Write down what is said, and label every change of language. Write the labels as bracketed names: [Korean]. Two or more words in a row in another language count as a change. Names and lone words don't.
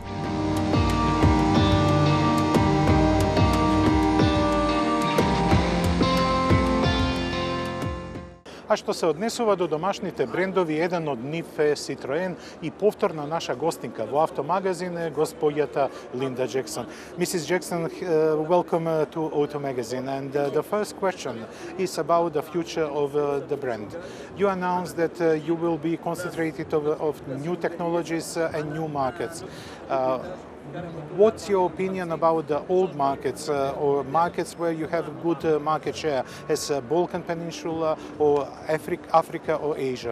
[Macedonian] А што се однесува до домашните брендови, еден од нив е Citroen и повторна наша гостинка во Автомагазин е господјата Линда Джексон. [English] Mrs. Jackson, welcome to Automagazine. And the first question is about the future of the brand. You announced that you will be concentrated of new technologies and new markets. What's your opinion about the old markets or markets where you have good market share, as Balkan Peninsula or Africa or Asia?